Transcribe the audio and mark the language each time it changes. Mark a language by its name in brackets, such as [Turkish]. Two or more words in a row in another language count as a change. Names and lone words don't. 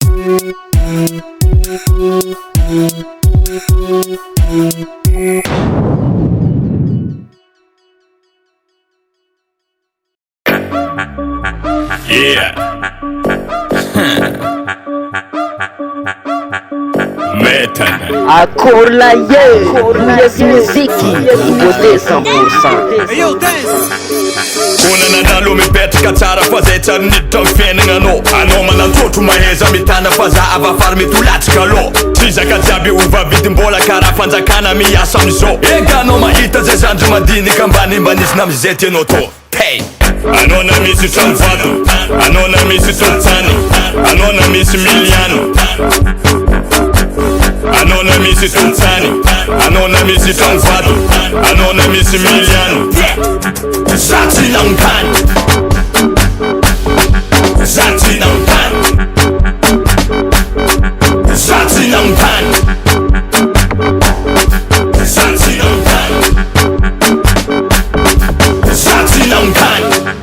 [English] Yeah. Metan. Akorla yes muziki Nouveauté 100%. Yo, dance! [Malagasy] Kuna nadalo mipetraka tsara fa zay tsara niditra ny fiainagnanao. Anao manatotro maheza mitana fa za avafary mitolatsika aloha. Tsy zaka jiaby ova vidim-bola karaha fanjakana miasa amizao. Eka anao mahita zay zandry madinika ambanimbanisyna amizay tianao to. Pay! Anao na misy trano vato, anao na misy tolotsany, anao na misy miliano, anao na misy tolotsany, anao na misy trano vato, anao na misy miliano. Za tsy nagnotany, za tsy nagnotany, za tsy nagnotany, za tsy nagnotany, za tsy nagnotany.